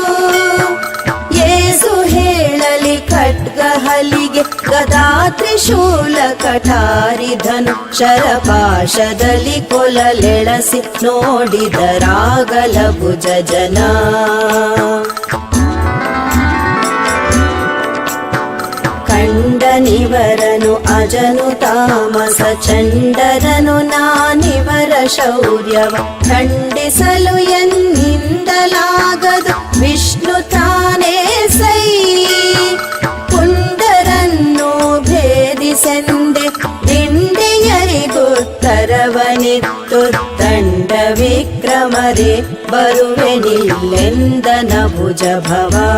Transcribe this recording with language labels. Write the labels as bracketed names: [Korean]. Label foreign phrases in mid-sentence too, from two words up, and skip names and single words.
[Kannada] ಏಸು ಹೇಳಲಿ ಖಡ್ಗ ಹಲಿಗೆ ಗದಾ ತ್ರಿಶೂಲ ಕಠಾರಿ ಧನು ಶರಪಾಶದಲ್ಲಿ ಕೊಲಲೆಳಸಿ ನೋಡಿದರಾಗಲ ಭುಜ ಜನ. ಕಂಡನಿವರನು ಅಜನು ತಾಮಸ ಚಂಡರನು ನಾನಿವರ ಶೌರ್ಯವ ಖಂಡಿಸಲು ಎನ್ನಿಂದಲಾಗದು ವಿಷ್ಣು ತಾನೇ ಸೈ. ಪುಂಡರನ್ನು ಭೇದಿಸೆಂದೆ ದಿಂಡೆಯರಿಗುತ್ತರವನಿತ್ತು ತಂಡ ವಿಕ್ರಮರೇ ಬರುವೆನಿಲ್ಲೆಂದನ ಭುಜ ಭವ.